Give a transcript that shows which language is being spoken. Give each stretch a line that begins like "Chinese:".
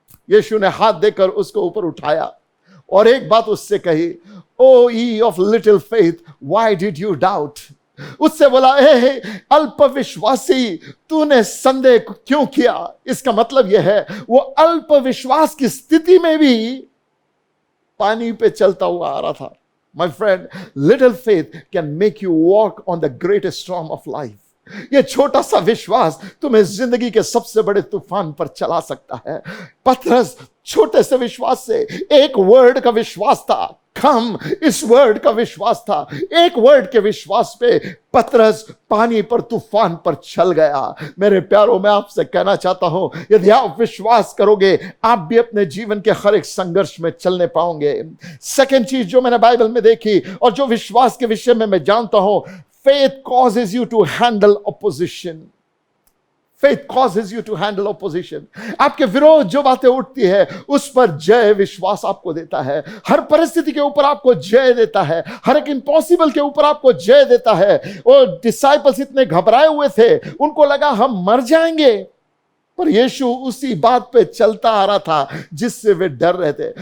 Hindi: यीशु ने हाथ देकर उसको ऊपर उठाया और एक बात उससे कही, ओ
English: ye of little faith, why did you doubt?
Hindi: उससे बोला, हे अल्प विश्वासी, तूने संदेह क्यों किया? इसका मतलब यह है वो अल्प विश्वास की स्थिति में भी पानी पे चलता हुआ आ रहा था।
English: My friend, little faith can make you walk on the greatest storm of life.
Hindi: ये छोटा सा विश्वास तुम्हें जिंदगी के सबसे बड़े तूफान पर चला सकता है। पतरस छोटे से विश्वास से, एक वर्ड का विश्वास था, कम, इस वर्ड का विश्वास था, एक वर्ड के विश्वास पे पतरस पानी पर, तूफान पर चल गया। मेरे प्यारों, मैं आपसे कहना चाहता हूं, यदि आप विश्वास करोगे, आप भी अपने जीवन के हर एक संघर्ष में चलने पाओगे। सेकंड चीज जो मैंने बाइबल में देखी और जो विश्वास के विषय में मैं जानता हूं,
English: faith causes you to handle opposition. Faith causes you to handle opposition.
Hindi: आपके विरोध जो बातें उठती है उस पर जय विश्वास आपको देता है। हर परिस्थिति के ऊपर आपको जय देता है। हर एक इम्पॉसिबल के ऊपर आपको जय देता है। और डिसाइपल्स इतने घबराए हुए थे, उनको लगा हम मर जाएंगे, पर यीशु उसी बात पे चलता आ रहा था जिससे वे डर रहे थे।